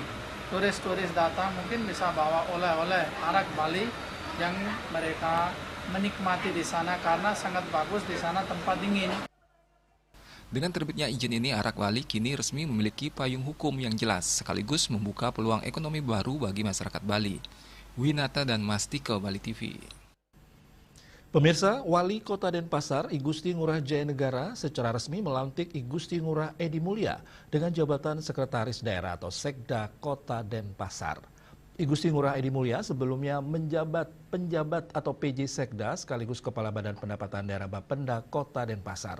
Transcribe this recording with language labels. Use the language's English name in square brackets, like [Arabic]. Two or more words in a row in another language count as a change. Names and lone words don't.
[Indonesian] Turis-turis datang mungkin bisa bawa oleh-oleh arak Bali yang mereka menikmati di sana karena sangat bagus di sana, tempat dingin. Dengan terbitnya izin ini, arak Bali kini resmi memiliki payung hukum yang jelas, sekaligus membuka peluang ekonomi baru bagi masyarakat Bali. Winata dan Mastika, Bali TV. Pemirsa, Wali Kota Denpasar, I Gusti Ngurah Jaya Negara, secara resmi melantik I Gusti Ngurah Edi Mulya dengan jabatan Sekretaris Daerah atau Sekda Kota Denpasar. I Gusti Ngurah Edi Mulya sebelumnya menjabat penjabat atau PJ Sekda sekaligus Kepala Badan Pendapatan Daerah Bapenda Kota Denpasar.